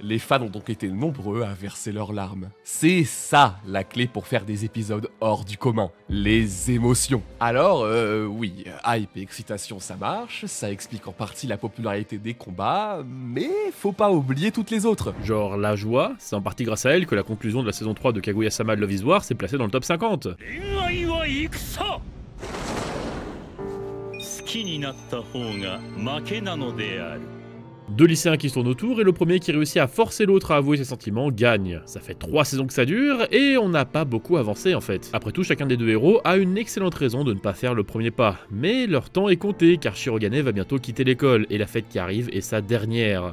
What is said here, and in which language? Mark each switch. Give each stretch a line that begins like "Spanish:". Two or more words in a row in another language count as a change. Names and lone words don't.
French: Les fans ont donc été nombreux à verser leurs larmes. C'est ça la clé pour faire des épisodes hors du commun. Les émotions. Alors, oui, hype et excitation ça marche, ça explique en partie la popularité des combats, mais faut pas oublier toutes les autres. Genre la joie, c'est en partie grâce à elle que la conclusion de la saison 3 de Kaguya-sama
English: Love is War
French: s'est placée dans le top 50.
Japanese: 好きになった方が負けなのである。
French: Deux lycéens qui se tournent autour et le premier qui réussit à forcer l'autre à avouer ses sentiments gagne. Ça fait 3 saisons que ça dure et on n'a pas beaucoup avancé en fait. Après tout, chacun des deux héros a une excellente raison de ne pas faire le premier pas. Mais leur temps est compté car Shirogane va bientôt quitter l'école et la fête qui arrive est sa dernière.